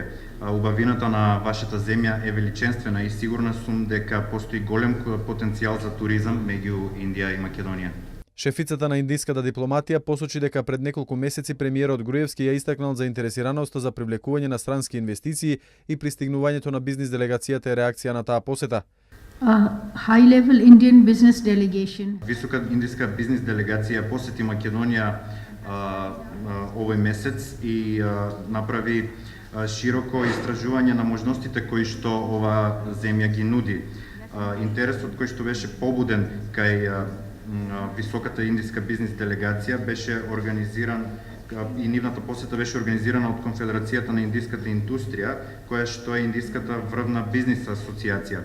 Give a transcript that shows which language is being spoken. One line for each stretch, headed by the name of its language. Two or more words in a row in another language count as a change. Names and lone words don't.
Macedonian: Убавината на вашата земја е величенствена и сигурна сум дека постои голем потенцијал за туризам меѓу Индија и Македонија. Шефицата на индиската дипломатија посочи дека пред неколку месеци премиерот Груевски ја истакнал заинтересираноста за привлекување на странски инвестиции и пристигнувањето на бизнис делегацијата е реакција на таа посета.
English: High-level Indian business delegation.
Macedonian: Висока индиска бизнис делегација посети Македонија овој месец и направи широко истражување на можностите кои што ова земја ги нуди. Интересот кој што беше побуден кај високата индиска бизнис делегација беше организиран и нивната посета беше организирана од Конфедерацијата на индиската индустрија, која што е индиската врвна бизнис асоциација.